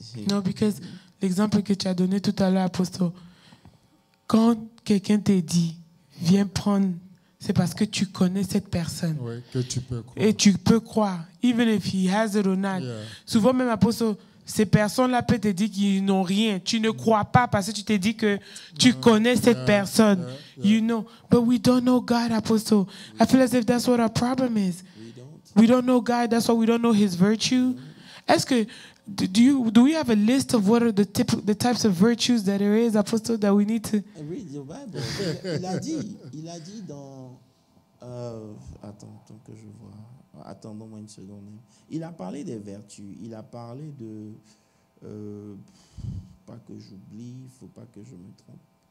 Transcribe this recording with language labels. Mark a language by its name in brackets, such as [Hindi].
[French] Non, because l'exemple que tu as donné tout à l'heure, Apostle, quand quelqu'un te dit, viens prendre, c'est parce que tu connais cette personne. Oui, que tu peux croire. Et tu peux croire, [English] even if he has it or not. Yeah. [French] Souvent même, Apostle, ces personnes-là peuvent te dire qu'ils n'ont rien. Tu ne crois pas parce que tu te dis que tu connais cette personne. [English] You know. But we don't know God, Apostle. I feel as if that's what our problem is. We don't know God. That's why we don't know his virtue. [French] Est-ce que [English] do we have a list of what are the types of virtues that there is, Apostle, that we need to read the Bible? [French] Il a dit dans attends que je vois. Attendons-moi une seconde. Il a parlé des vertus. Il a parlé de pas que j'oublie, il faut pas que je me trompe.